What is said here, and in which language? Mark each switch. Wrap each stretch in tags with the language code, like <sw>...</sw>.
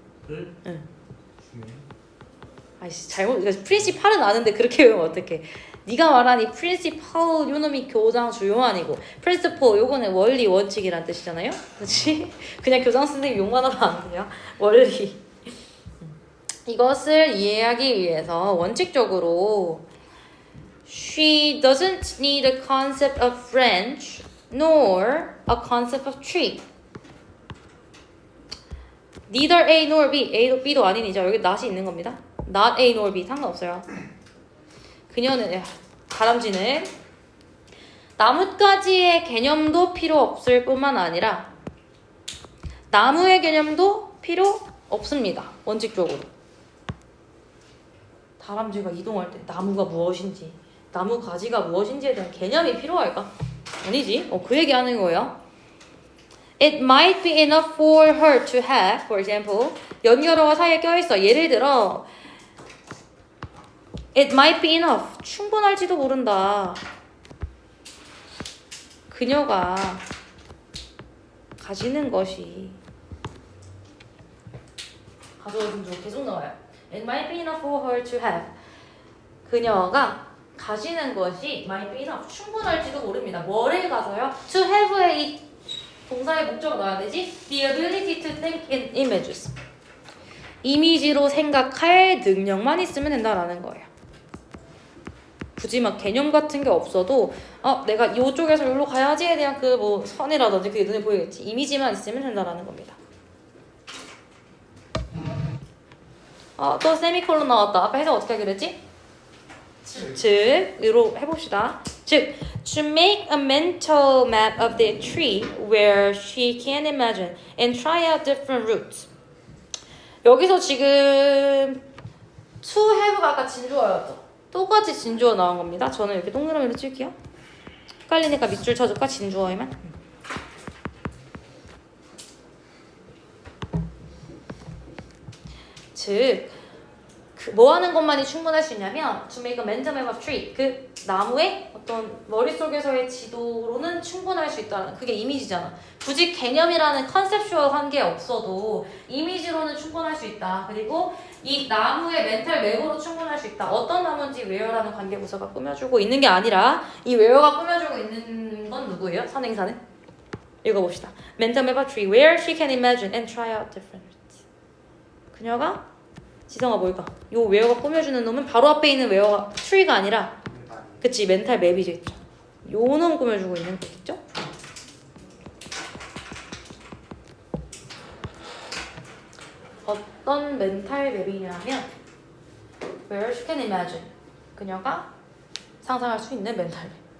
<ko>풀? 응. 중요해. 아이씨 잘못 이거 프린시팔은 아는데 그렇게 외우면 어떡해. 네가 말한 이 프린시팔 요놈이 교장 주요 아니고 프린시플 요거는 원리 원칙이란 뜻이잖아요. 그렇지? 그냥 교장 선생님 욕만 하면 안 돼요. 원리. 이것을 이해하기 위해서 원칙적으로</ko> <en>she doesn't need a concept of branch nor a concept of tree. Neither A nor B.</en> <ko>A도 B도 아닌이죠. 여기 not이 있는 겁니다.</ko> <en>Not A nor B</en> <ko>상관없어요. 그녀는 다람쥐는 나뭇가지의 개념도 필요 없을 뿐만 아니라 나무의 개념도 필요 없습니다. 원칙적으로. 다람쥐가 이동할 때 나무가 무엇인지 나무 가지가 무엇인지에 대한 개념이 필요할까? 아니지. 그 얘기하는 거예요.</ko> <en>It might be enough for her to have, for example,</en> <ko>연결어가 사이에 껴있어. 예를 들어</ko> <en>It might be enough.</en> <ko>충분할지도 모른다. 그녀가 가지는 것이 가져오신 중 계속 나와요.</ko> <en>It might be enough for her to have.</en> <ko>그녀가 가지는 것이</ko> <en>might be enough.</en> <ko>충분할지도 모릅니다. 뭐를 가서요? To have의 이 동사의 목적을 넣어야 되지?</ko> <en>The ability to think in images.</en> <ko>이미지로 생각할 능력만 있으면 된다라는 거예요. 굳이 막 개념 같은 게 없어도 내가 이쪽에서 여기로 가야지에 대한 그 뭐 선이라든지 그게 눈에 보이겠지. 이미지만 있으면 된다라는 겁니다. 또 세미콜론 나왔다. 앞에 해석 어떻게 하기로 했지? 즉으로 해봅시다.</ko> <en>즉, to make a mental map of the tree where she can imagine and try out different routes.</en> <ko>여기서 지금 to have가 아까 진주어였죠. 똑같이 진주어 나온 겁니다. 저는 이렇게 동그라미로 칠게요. 헷갈리니까 밑줄 쳐줄까? 진주어에만. 즉, 뭐 하는 것만이 충분할 수 있냐면</ko> <en>to make a mental map of tree.</en> <ko>그 나무의 어떤 머릿속에서의 지도로는 충분할 수 있다는 그게 이미지잖아. 굳이 개념이라는 컨셉슈얼한 게 없어도 이미지로는 충분할 수 있다. 그리고 이 나무의 멘탈 맵으로 충분할 수 있다. 어떤 나무인지 웨어라는 관계부서가 꾸며주고 있는 게 아니라 이 웨어가 꾸며주고 있는 건 누구예요? 선행사는? 읽어봅시다.</ko> <en>Mental map of tree where she can imagine and try out different routes.</en> <ko>그녀가 지성아 뭘까? 요 웨어가 꾸며주는 놈은 바로 앞에 있는 웨어가 tree가 아니라 그치 멘탈 맵이죠. 요 놈 꾸며주고 있는 거겠죠? 어떤 멘탈 맵이냐면</ko> <en>where she can imagine</en> <ko>그녀가 상상할 수 있는 멘탈 맵.</ko>